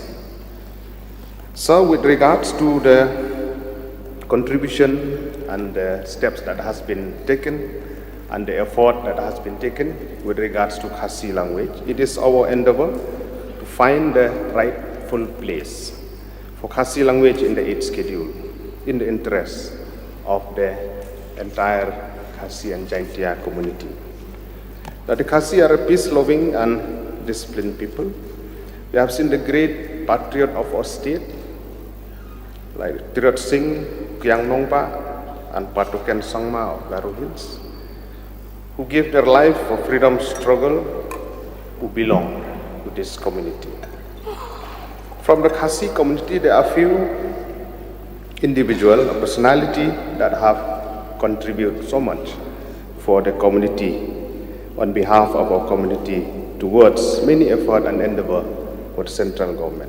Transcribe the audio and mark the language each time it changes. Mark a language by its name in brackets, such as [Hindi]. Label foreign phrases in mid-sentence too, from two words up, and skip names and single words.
[English] So with regards to the contribution and the steps that has been taken and the effort that has been taken with regards to Khasi language, it is our endeavor to find the rightful place for Khasi language in the 8th schedule in the interest of the entire Khasi and Jaintia community. That the Khasi are a peace-loving and disciplined people. We have seen the great patriot of our state, like Tirot Singh, Kyang Nongpa, and Patuken Sangma of Garo Hills, who gave their life for freedom struggle, who belong to this community. From the Khasi community, there are few individual personality that have contributed so much for the community on behalf of our community towards many effort and endeavor for the central government.